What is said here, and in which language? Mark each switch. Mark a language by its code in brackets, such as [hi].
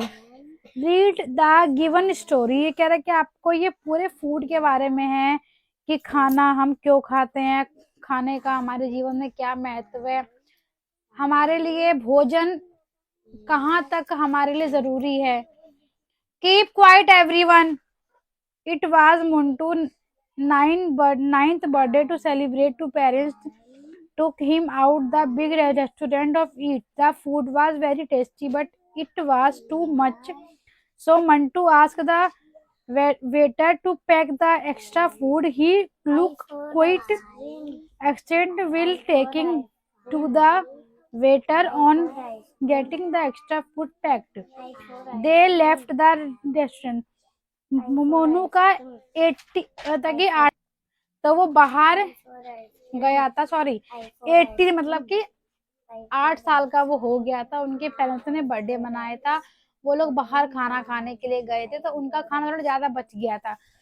[hi] Read the given story, ये कह रहा है कि आपको ये पूरे फूड के बारे में है, कि खाना हम क्यों खाते हैं, खाने का हमारे जीवन में क्या महत्व है, हमारे लिए भोजन कहाँ तक हमारे लिए जरूरी है। [en] Keep quiet everyone, it was Muntu ninth birthday to celebrate. Two parents took him out the big restaurant of eat. The food was very tasty, but it was too much. So Mantu asked the waiter to pack the extra food. He looked quite excited while taking to the waiter on getting the extra food packed. They left the restaurant. [hi] Monu का 80 तक ही, तो वो बाहर गया था, sorry 80 मतलब कि 8 साल का वो हो गया था, उनके पेरेंट्स ने बर्थडे मनाया था, वो लोग बाहर खाना खाने के लिए गए थे, तो उनका खाना थोड़ा ज्यादा बच गया था।